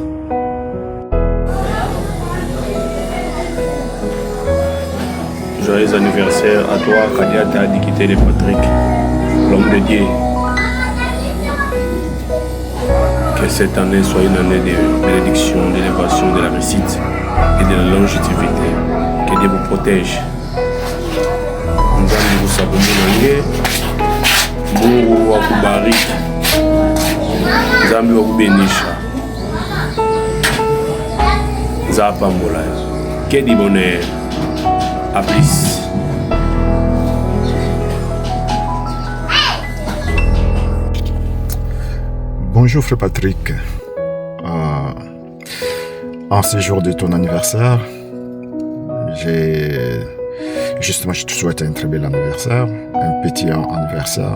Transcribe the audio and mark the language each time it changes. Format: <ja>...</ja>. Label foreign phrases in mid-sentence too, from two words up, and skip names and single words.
<fr>Joyeux anniversaire à toi, Kadia Tadikité de Patrick, l'homme de Dieu. Que cette année soit une année de bénédiction, d'élévation, de la réussite et de la longévité. Que Dieu vous protège. Nzambi vous sabonye</fr> <sw>Mungu wa kubariki.</sw> <lua>Nzambi wa kubenisha. Zapa mbola.</lua> <fr>Que du bonheur. À plus. Bonjour frère Patrick. En ce jour de ton anniversaire, je te souhaite un très bel anniversaire, un petit anniversaire.</fr>